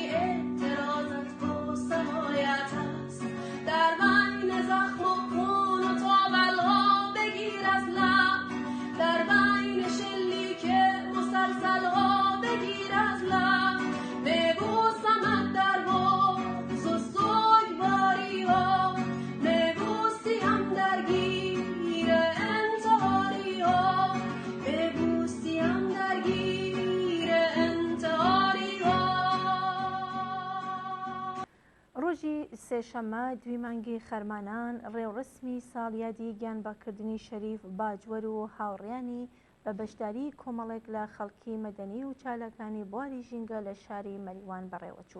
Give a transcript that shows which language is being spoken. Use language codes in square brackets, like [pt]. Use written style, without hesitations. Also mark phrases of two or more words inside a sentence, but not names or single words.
[fa] اعتراضت بوسهایت است، در بین زخم و خون و تاولها بگیر از لب، در بین شلیک مسلسلها بگیر از لب، می‌بوسمت در بغض و سوگواری‌ها، می‌بوسیم در گیر انتحاری‌ها، می‌بوسیم در گیر انتحاری‌ها. [ckb] ڕۆژی سێشەممە دوی مانگی خەرمانان ڕێوڕسمی ساڵیادی گیانباکردنی شەریف باجوەر و هاوڕێیانی بە بەشداری کۆمەڵێک لە خەڵکی مەدەنی و چالاکانی بواری ژینگە لە شاری مەریوان بەڕێوەچوو.